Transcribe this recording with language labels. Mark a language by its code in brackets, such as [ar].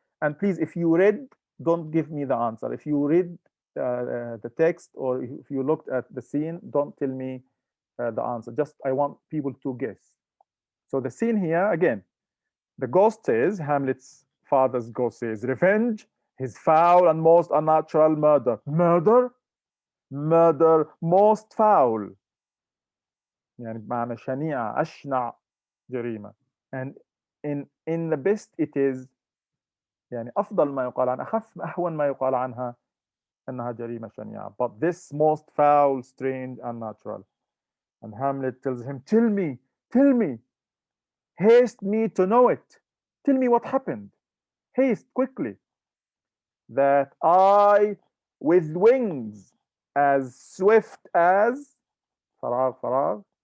[en] And please, if you read, don't give me the answer. If you read the text or if you looked at the scene, don't tell me the answer. Just I want people to guess. So the scene here again, the ghost says, Hamlet's father's ghost says, revenge, his foul and most unnatural murder. Murder? Murder most foul. [ar] يعني بمعنى شنيعة أشنع جريمة. [en] And in the best it is [ar] يعني أفضل ما يقال عنها أخف أهون ما يقال عنها أنها جريمة شنيعة. [en] But this most foul, strange, unnatural. And Hamlet tells him, tell me, haste me to know it. Tell me what happened. Haste quickly. That I, with wings as swift as فراغ